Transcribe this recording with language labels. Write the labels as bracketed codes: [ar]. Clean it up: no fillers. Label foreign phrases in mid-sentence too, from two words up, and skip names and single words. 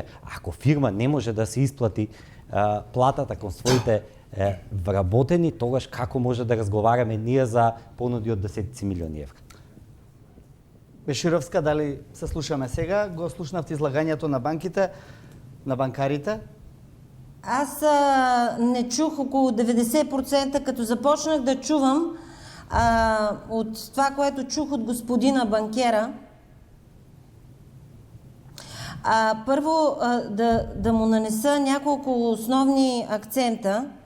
[mk] Ако фирма не може да се исплати платата кон своите вработени, тогаш како може да разговараме ние за понуди од десетици милиони евра? Бешировска, дали се слушаме сега? Го слушнавте излагањето на банките, на банкарите? [bg] Аз не чух околу 90%, като започнах да чувам от това, което чух от господина банкера. Първо да му нанеса няколко основни акцента.